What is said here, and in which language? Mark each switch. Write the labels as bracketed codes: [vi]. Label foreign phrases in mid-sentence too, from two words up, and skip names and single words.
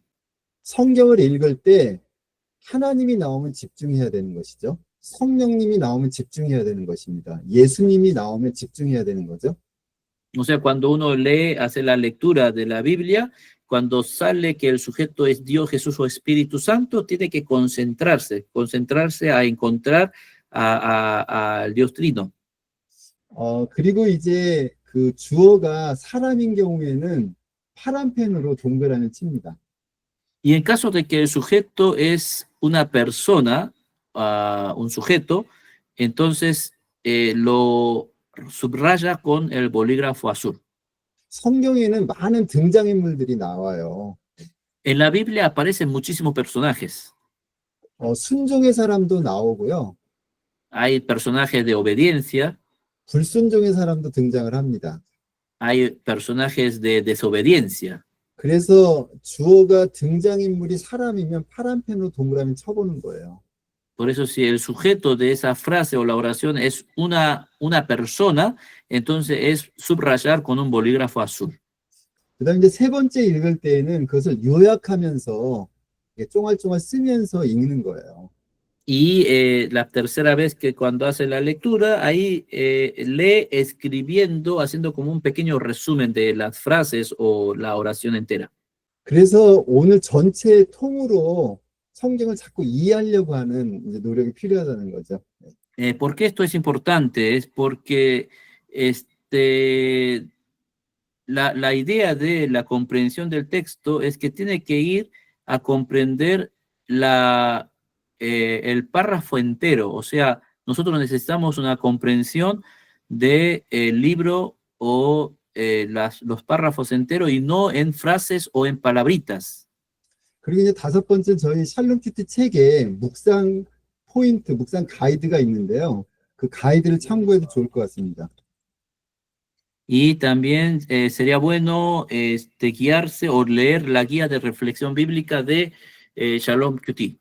[ko] 성경을 읽을 때 하나님이 나오면 집중해야 되는 것이죠. 성령님이 나오면 집중해야 되는 것입니다. 예수님이 나오면 집중해야 되는 거죠. [es] O sea, cuando uno lee, hace la lectura de la Biblia, cuando sale que el sujeto es Dios, Jesús o Espíritu Santo, tiene que concentrarse a encontrar al Dios Trino. [ko] 그리고 이제 그 주어가 사람인 경우에는 파란 펜으로 동그라미 칩니다. [es] Y en caso de que el sujeto es una persona, un sujeto, entonces lo subraya con el bolígrafo azul. [ko] 성경에는 많은 등장인물들이 나와요. [es] En la Biblia aparecen muchísimos personajes. [ko] 순종의 사람도 나오고요. [es] Hay personajes de obediencia, [ko] 불순종의 사람도 등장을 합니다. [es] hay personajes de desobediencia. [ko] 그래서 주어가 등장인물이 사람이면 파란 펜으로 동그라미 쳐보는 거예요. [es] Por eso, si el sujeto de esa frase o la oración es una persona, entonces es subrayar con un bolígrafo azul. [ko] 그다음에 이제 세 번째 읽을 때에는 그것을 요약하면서 쫑알쫑알 쓰면서 읽는 거예요. [es] Y la tercera vez que cuando hace la lectura, ahí lee escribiendo, haciendo como un pequeño resumen de las frases o la oración entera. [ko] 그래서 오늘 전체 통으로 성경을 자꾸 이해하려고 하는 이제 노력이 필요하다는 거죠. [es] ¿Por qué esto es importante? Es porque la idea de la comprensión del texto es que tiene que ir a comprender el párrafo entero. O sea, nosotros necesitamos una comprensión del libro o los párrafos enteros y no en frases o en palabritas. [ko] 그리고 이제 다섯 번째 저희 샬롬 큐티 책에 묵상 포인트, 묵상 가이드가 있는데요. 그 가이드를 참고해도 좋을 것 같습니다. [es] Y también sería bueno guiarse o leer la guía de reflexión bíblica de Shalom QT.